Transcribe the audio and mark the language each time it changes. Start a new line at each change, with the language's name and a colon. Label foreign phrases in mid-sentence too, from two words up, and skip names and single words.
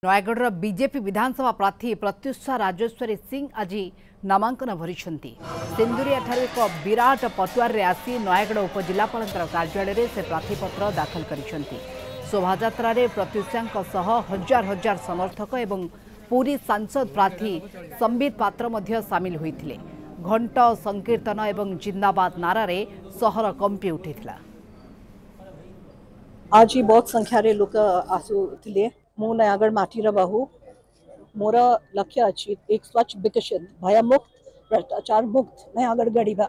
Odia: ନୟାଗଡ଼ ବିଜେପି ବିଧାନସଭା ପ୍ରାର୍ଥୀ ପ୍ରତ୍ୟୁଷା ରାଜେଶ୍ୱରୀ ସିଂହ ଆଜି ନାମାଙ୍କନ ଭରିଛନ୍ତି। ସିନ୍ଦୁରିଆ ଠାରେ ଏକ ବିରାଟ ପଟୁଆର ରେ ଆସି ନୟାଗଡ଼ ଉପଜିଲାପାଳ କାର୍ଯ୍ୟାଳୟ ସେ ପ୍ରାର୍ଥୀପତ୍ର ଦାଖଲ କରିଛନ୍ତି। ଶୋଭାଯାତ୍ରା ରେ ପ୍ରତ୍ୟୁଷାଙ୍କ ସହ ହଜାର ହଜାର ସମର୍ଥକ ଏବଂ ପୁରୀ ସାଂସଦ ପ୍ରାର୍ଥୀ ସମ୍ବିତ ପାତ୍ର ମଧ୍ୟ ସାମିଲ ହୋଇଥିଲେ। ଘଣ୍ଟ ସଂକୀର୍ତ୍ତନ ଏବଂ ଜିନ୍ଦାବାଦ ନାରା ରେ ସହର କମ୍ପି ଉଠିଥିଲା। ଆଜି ହି ବହୁତ ସଂଖ୍ୟା ରେ ଲୋକ ଆସିଥିଲେ। ମୁଁ ନୟାଗଡ଼ ମାଟିର ବୋହୂ ମୋର ଲକ୍ଷ୍ୟ ଅଛି ଏକ ସ୍ୱଚ୍ଛ ବିକଶିତ ଭୟମୁକ୍ତ ଭ୍ରଷ୍ଟାଚାର ମୁକ୍ତ ନୟାଗଡ଼ ଗଢ଼ିବା।